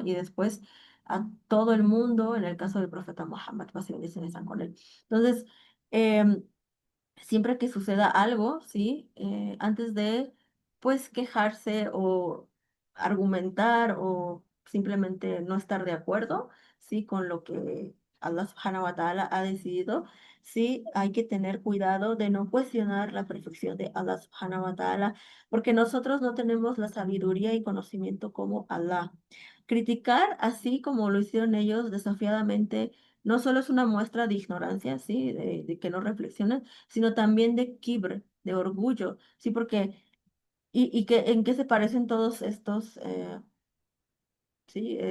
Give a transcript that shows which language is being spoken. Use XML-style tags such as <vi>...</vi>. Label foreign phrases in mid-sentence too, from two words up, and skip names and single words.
<es>Y después a todo el mundo, en el caso del profeta Muhammad, paz y bendiciones sean con él. Entonces, em, siempre que suceda algo, ¿sí? Antes de, pues, quejarse o argumentar o simplemente no estar de acuerdo, ¿sí? Con lo que</es> <ar>الله سبحانه وتعالى</ar> <es>ha decidido, sí, hay que tener cuidado de no cuestionar la perfección de</es> <ar>الله سبحانه وتعالى,</ar> <es>porque nosotros no tenemos la sabiduría y conocimiento como Allah. Criticar así como lo hicieron ellos desafiadamente no solo es una muestra de ignorancia, ¿sí? De que no reflexionan, sino también de kibr, de orgullo, ¿sí? Porque, y que, ¿en qué se parecen todos estos, sí?</es>